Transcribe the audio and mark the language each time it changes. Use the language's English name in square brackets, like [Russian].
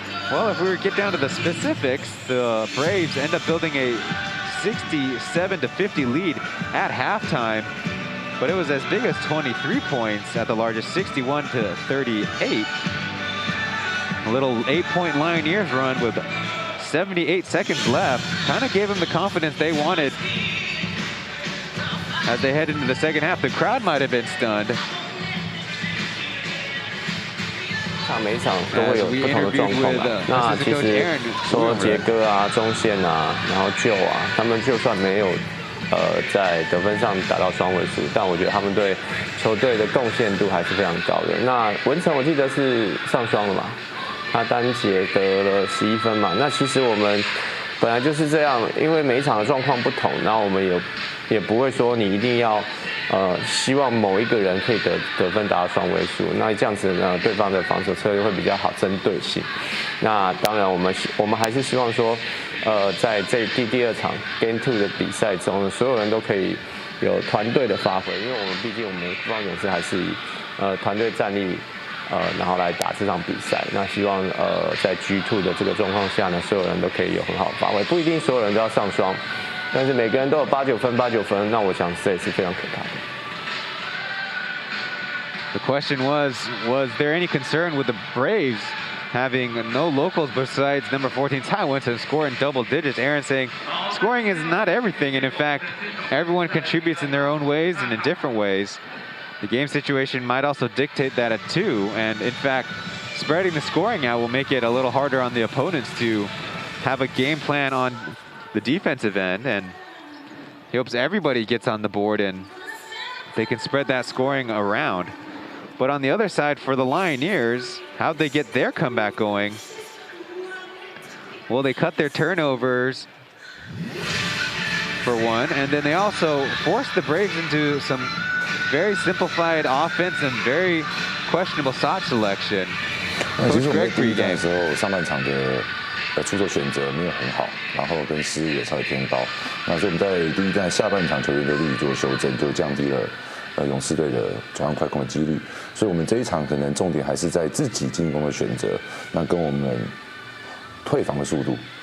[English] Well, if we were to get down to the specifics, the Braves end up building a 67-50 lead at halftime, but it was as big as 23 points at the largest, 61-38. A little 8-point Lioneers run with 78 seconds left kind of gave them the confidence they wanted as they head into the second half. The crowd might have been stunned. [Chinese] 每一场都会有不同的状况嘛。那其实说杰哥啊、中线啊，然后Joe啊，他们就算没有在得分上达到双位数，但我觉得他们对球队的贡献度还是非常高的。那文成我记得是上双了嘛，他单节得了11分嘛。那其实我们本来就是这样，因为每一场的状况不同，然后我们也不会说你一定要希望某一个人可以得分达到双位数，那这样子呢，对方的防守策略会比较好，针对性。那当然我们还是希望说，在这第二场 Game 2的比赛中，所有人都可以有团队的发挥，因为我们毕竟我们富邦勇士还是以团队战力然后来打这场比赛。那希望在 G2 的这个状况下呢，所有人都可以有很好的发挥，不一定所有人都要上双。但是每个人都有8、9分，那我想这也是非常可怕的。 [English] The question was there any concern with the Braves having no locals besides number 14 Taiwan to score in double digits? Aaron saying scoring is not everything, and in fact, everyone contributes in their own ways and in different ways. The game situation might also dictate that too, and in fact, spreading the scoring out will make it a little harder on the opponents to have a game plan on the defensive end. And He hopes everybody gets on the board and they can spread that scoring around. But on the other side, for the Lioneers, how'd they get their comeback going? Well, they cut their turnovers for one, and then they also forced the Braves into some very simplified offense and very questionable shot selection. [Chinese] 其实我们在第一站的时候，上半场的出手选择没有很好，然后跟失误也稍微偏高。那所以我们在第一站下半场球员就立即做修正，就降低了勇士队的转换快攻的几率。所以我们这一场可能重点还是在自己进攻的选择，那跟我们退防的速度。